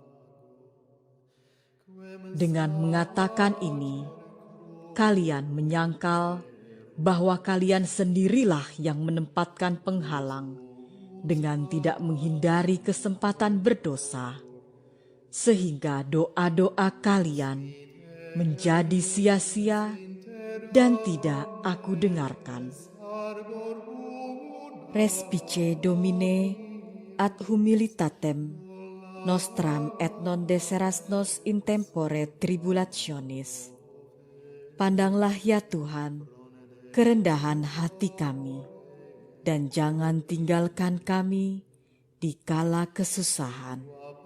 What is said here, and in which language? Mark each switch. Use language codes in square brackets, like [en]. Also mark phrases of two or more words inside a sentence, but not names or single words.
[id] Dengan mengatakan ini, kalian menyangkal bahwa kalian sendirilah yang menempatkan penghalang dengan tidak menghindari kesempatan berdosa, sehingga doa-doa kalian menjadi sia-sia dan tidak aku dengarkan. [la] Respice Domine ad humilitatem nostram et non deseras nos in tempore tribulationis. [id] Pandanglah ya Tuhan, kerendahan hati kami, dan jangan tinggalkan kami di kala kesusahan.